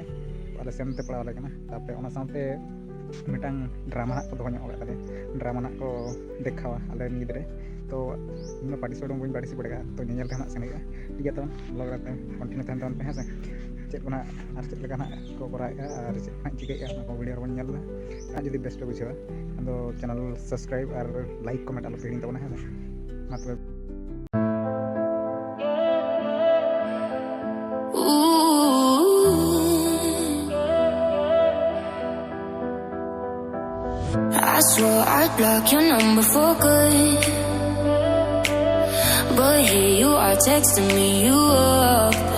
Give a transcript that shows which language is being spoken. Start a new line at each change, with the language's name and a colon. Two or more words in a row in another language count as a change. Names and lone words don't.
Santali: ᱟᱞᱮ ᱥᱮᱱᱛᱮ ᱯᱟᱲᱟᱣ ᱟᱞᱮ ᱠᱟᱱᱟ ᱛᱟᱯᱚᱨᱮ ᱚᱱᱟ ᱥᱟᱶᱛᱮ ᱢᱤᱫᱴᱟᱝ ᱰᱨᱟᱢᱟ ᱦᱟᱸᱜ ᱠᱚ ᱫᱚᱦᱚ ᱧᱚᱜ ᱟᱠᱟᱫ ᱛᱟᱞᱮᱭᱟ ᱰᱨᱟᱢᱟ ᱦᱟᱸᱜ ᱠᱚ ᱫᱮᱠᱷᱟᱣᱟ ᱟᱞᱮ ᱨᱮᱱ ᱜᱤᱫᱽᱨᱟᱹ ᱛᱚ ᱤᱧ ᱫᱚ ᱯᱟᱨᱴᱤᱥᱤᱯᱮᱴ ᱵᱟᱹᱧ ᱯᱟᱨᱴᱤᱥᱤᱯᱮᱴ ᱠᱟᱜᱼᱟ ᱛᱚ ᱧᱮᱧᱮᱞ ᱛᱮ ᱦᱟᱸᱜ ᱥᱮᱱ ᱦᱩᱭᱩᱜᱼᱟ ᱴᱷᱤᱠ ᱜᱮᱭᱟ ᱛᱚ ᱵᱞᱚᱜ ᱨᱮ ᱠᱚᱱᱴᱤᱱᱤউ ᱛᱟᱦᱮᱱ ᱛᱟᱵᱚᱱ ᱯᱮ ᱦᱮᱸ ᱥᱮ ᱪᱮᱫ ᱠᱚ ᱱᱟᱦᱟᱜ ᱟᱨ ᱪᱮᱫ ᱞᱮᱠᱟ ᱱᱟᱦᱟᱜ ᱠᱚ ᱠᱚᱨᱟᱣᱮᱫᱼᱟ ᱟᱨ ᱪᱮᱫ ᱱᱟᱦᱟᱜ ᱪᱤᱠᱟᱹᱭᱮᱫᱼᱟ ᱚᱱᱟ ᱠᱚ ᱵᱷᱤᱰᱤᱭᱳ ᱨᱮᱵᱚᱱ ᱧᱮᱞ ᱫᱟ ᱡᱩᱫᱤ ᱵᱮᱥ ᱯᱮ ᱵᱩᱡᱷᱟᱹᱣᱟ ᱟᱫᱚ
English: channel subscribe
Santali: ᱟᱨ
English: like comment
Santali: ᱟᱞᱚ ᱯᱮ ᱦᱤᱲᱤᱧ ᱛᱟᱵᱚᱱᱟ ᱦᱮᱸ ᱥᱮ ᱢᱟ ᱛᱚᱵᱮ
English: I swore I'd block your number for good, but here you are texting me you up.